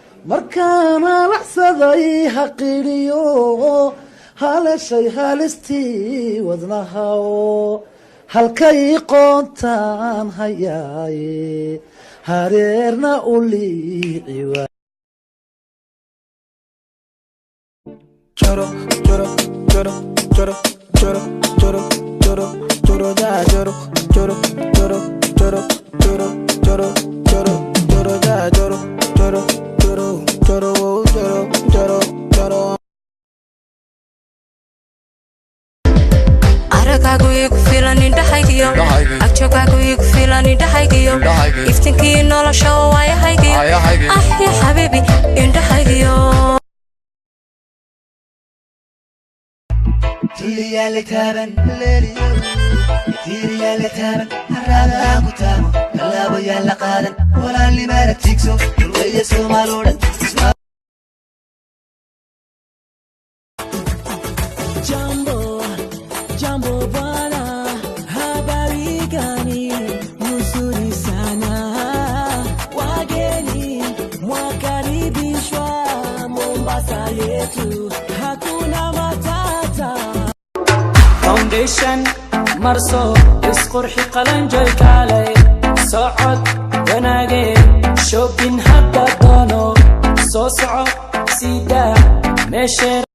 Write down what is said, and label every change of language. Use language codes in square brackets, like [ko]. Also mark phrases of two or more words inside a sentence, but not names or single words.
[so] Markaan halacsaday ha qiriyo, halashay halistii wadnaha oo halkay qoontaan hayaaye, hareerna u liici waa. Choro, choro, choro, choro, choro, choro, choro, choro, ja, choro, choro, choro, choro, choro, choro, choro, ja, choro, choro, choro, choro, choro, choro, choro. Aragaagu igu filan indhahaygiyo, Indhahaygi. agjoogaagu igu filan indhahaygiyo, Indhahaygi. iftiinkii nolosha oo waayahaygiyo. Waayahaygi. Ah, [ar] يا حبيبي, [so] indhahaygiyo. Tiriyaale taaban, tiriyaale taaban, harraada aan ku taabo, tallaabo yaan la qaadan, walaalnimaana tiigso, dhulweeye Soomaal oo dhan. [sw] Jambo, jambo bwana, habari gani? Nzuri sana. Wageni, mwakaribishwa Mombasa yetu, hakuna matata. [so] Foundation, marso, isqurxi qalanjay kaalay. Socod, wanaage, shopping hadda doono. Soo soco, sida meesha.